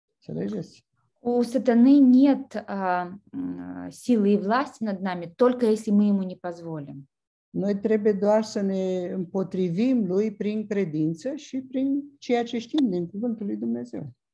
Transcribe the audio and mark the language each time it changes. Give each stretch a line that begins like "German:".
Romanian: Înțelegeți?
Russian: У сатаны нет силы и власти над нами, только если мы ему не позволим.
Romanian: Noi trebuie doar să ne împotrivim lui prin credință și prin ceea ce știm din cuvântul lui Dumnezeu.